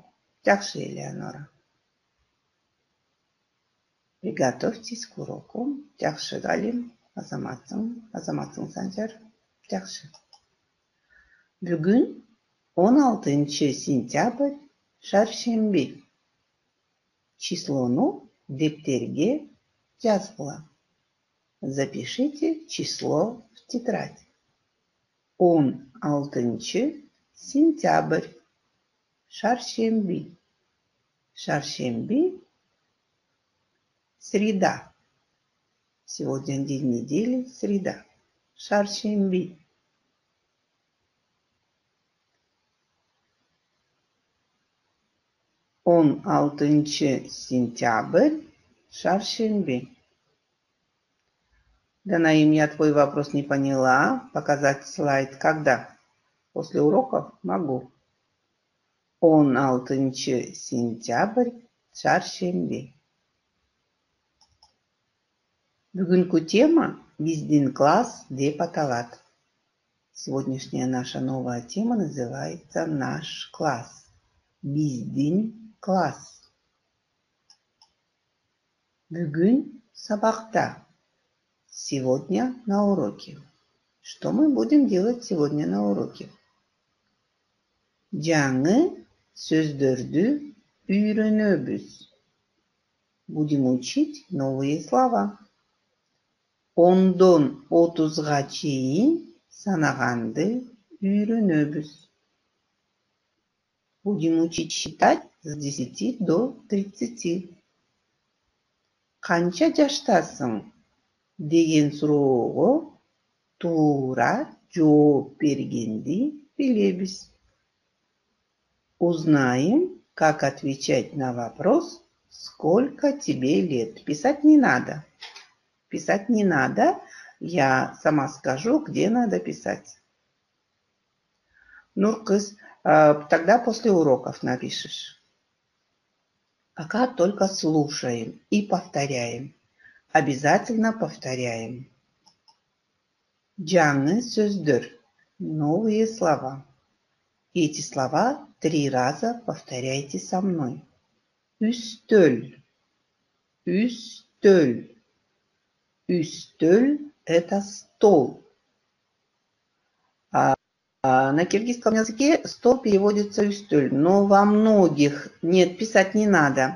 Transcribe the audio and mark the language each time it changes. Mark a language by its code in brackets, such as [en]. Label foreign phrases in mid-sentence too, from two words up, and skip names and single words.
[ru] Жакшы, Элеонора. Приготовьтесь к уроку. [ky] Жакшы, Галим. Азаматсың, Санжар. Жакшы. Бүгүн 16 сентябрь, шаршемби. Числону дептерге жазгыла. [ru] Запишите число в тетрадь. [ky] 16 сентябрь, шаршемби. Шаршемби – [ru] среда. Сегодня день недели, среда. [ky] Шаршемби. Он 16 сентябрь, шаршемби. Данаим, [ru] я твой вопрос не поняла. Показать слайд когда? После уроков? Могу. [ky] Он 16 сентябрь, шаршемби. Бүгүнкү тема «Биздин класс» деп аталат. [ru] Сегодняшняя наша новая тема называется «Наш класс». [ky] Биздин класс. Бүгүн сабакта. [ru] Сегодня на уроке. Что мы будем делать сегодня на уроке? [ky] Жаңы сөздөрдү үйрөнөбүз. [ru] Будем учить новые слова. [ky] Ондон 30-га чейин санаганды үйрөнөбүз. [ru] Будем учить считать с 10 до 30. [ky] Канча жаштасың деген суроого туура жооп бергенди билебиз. [ru] Узнаем, как отвечать на вопрос «Сколько тебе лет?». Писать не надо. Писать не надо. Я сама скажу, где надо писать. Нуркыз, тогда после уроков напишешь. Пока только слушаем и повторяем. Обязательно повторяем. [ky] Жаңы сөздөр. [ru] Новые слова. Эти слова 3 раза повторяйте со мной. [ky] Үстөл. Үстөл. Үстөл – [ru] это стол. На киргизском языке стол переводится үстөл, но во многих нет, писать не надо.